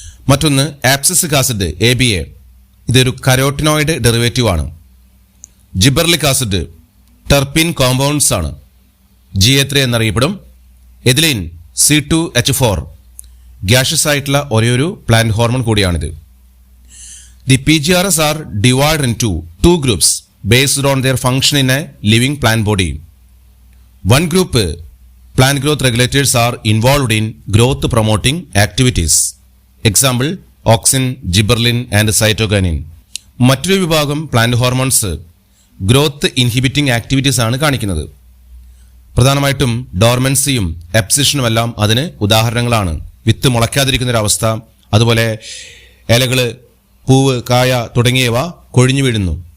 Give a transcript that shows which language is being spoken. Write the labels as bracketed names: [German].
[Malayalam] മറ്റൊന്ന് ആബ്സിസിക് acid ABA, ഇതൊരു carotenoid derivative ആണ്. ജിബർലിക് ആസിഡ് ടെർപ്പിൻ കോമ്പൗണ്ട്സ് ആണ്, GA3 എന്നറിയപ്പെടും. എഥിലീൻ C2H4 ഗ്യാഷ്യസ് ആയിട്ടുള്ള ഒരേയൊരു പ്ലാന്റ് ഹോർമോൺ കൂടിയാണിത്. [English] The PGRs are divided into 2 groups based on their function in a living plant body. One group, plant growth regulators, are involved in growth promoting activities. Example, auxin, gibberellin and cytokinin. [Malayalam] മറ്റൊരു വിഭാഗം plant hormones growth inhibiting activities ആണ് കാണിക്കുന്നത്. പ്രധാനമായിട്ടും ഡോർമൻസിയും എപ്സിഷനുമെല്ലാം അതിന് ഉദാഹരണങ്ങളാണ്. വിത്ത് മുളയ്ക്കാതിരിക്കുന്നൊരവസ്ഥ, അതുപോലെ ഇലകൾ, പൂവ്, കായ തുടങ്ങിയവ കൊഴിഞ്ഞു വീഴുന്നു.